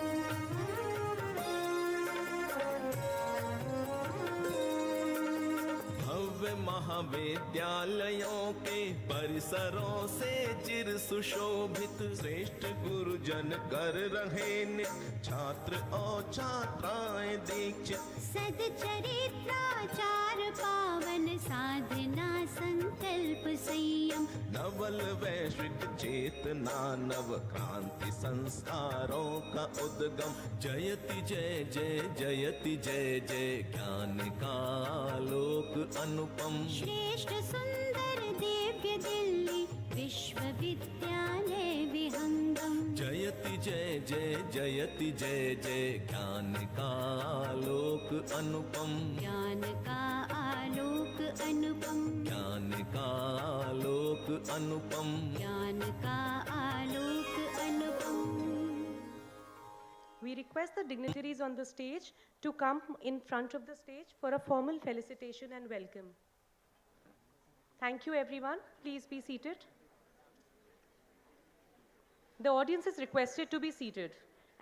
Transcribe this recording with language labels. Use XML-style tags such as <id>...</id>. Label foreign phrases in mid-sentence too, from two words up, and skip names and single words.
<hi>भव्य महाविद्यालयों के परिसरों से चिर सुशोभित श्रेष्ठ गुरुजन कर रहे नित छात्र और छात्राएं दीक्षित सदचरित्राचार पावन साधना संकल्प संयम नवल वैश्विक चेतना नव क्रांति संस्कारों का उद्गम जयति जय जय जयति जय जय ज्ञान का लोक अनुपम श्रेष्ठ सुंदर दिव्य दिल्ली विश्वविद्यालय विहंगम जयति जय जय जयति जय जय ज्ञान का लोक अनुपम ज्ञान का आलोक अनुपम ज्ञान का लोक अनुपम ज्ञान का आलोक अनुपम</hi> <en>We request the dignitaries on the stage to come in front of the stage for a formal felicitation and welcome. Thank you, everyone. Please be seated. The audience is requested to be seated.</en>